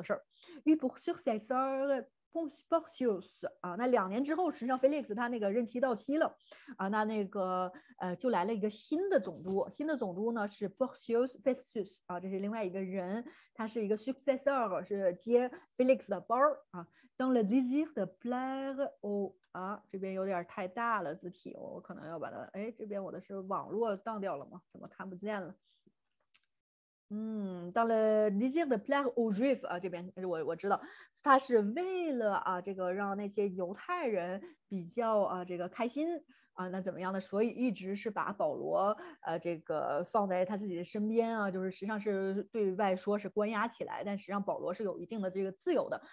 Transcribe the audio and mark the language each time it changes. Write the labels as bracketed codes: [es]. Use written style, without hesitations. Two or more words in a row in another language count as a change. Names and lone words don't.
[zh] 事儿。Porcius 啊，那2年之后，实际上 Felix 他那个任期到期了啊，就来了一个新的总督，新的总督呢是 Porcius Festus 啊，这是另外一个人，他是一个 successor， 是接 Felix 的班儿啊。 [fr] Dans le désir de plaire au [zh] 啊，这边有点太大了字体，我可能要把它，哎，这边我的是网络当掉了吗？怎么看不见了？到了 [fr] désir de plaire aux juifs [zh] 啊，这边我知道，他是为了啊这个让那些犹太人比较啊这个开心啊，那怎么样呢？所以一直是把保罗这个放在他自己的身边啊，就是实际上是对外说是关押起来，但实际上保罗是有一定的这个自由的。